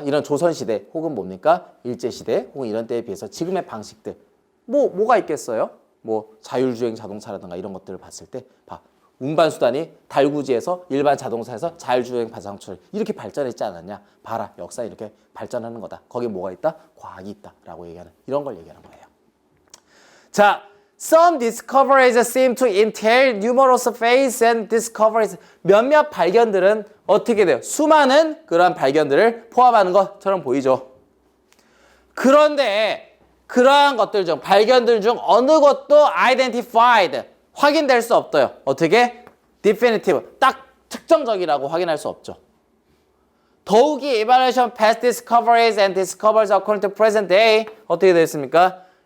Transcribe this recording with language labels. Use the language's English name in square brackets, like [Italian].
[Korean] 이런 조선시대 혹은 뭡니까? 일제시대 혹은 이런 때에 비해서 지금의 방식들 뭐가 있겠어요? 뭐 자율주행 자동차라든가 이런 것들을 봤을 때 운반수단이 달구지에서 일반 자동차에서 자율주행 자동차를 이렇게 발전했지 않았냐? 봐라, 역사 이렇게 발전하는 거다. 거기에 뭐가 있다? 과학이 있다라고 얘기하는 이런 걸 얘기하는 거예요. [English] 자, some discoveries seem to entail numerous phases and discoveries. [Korean] 몇몇 발견들은 어떻게 돼요? 수많은 그러한 발견들을 포함하는 것처럼 보이죠. 그런데 그러한 것들 중 발견들 중 어느 것도 identified 확인될 수 없어요. 어떻게? definitive 딱 특정적이라고 확인할 수 없죠. 더욱이 [English] evaluation past discoveries and discoveries according to present day [Korean] 어떻게 되겠습니까?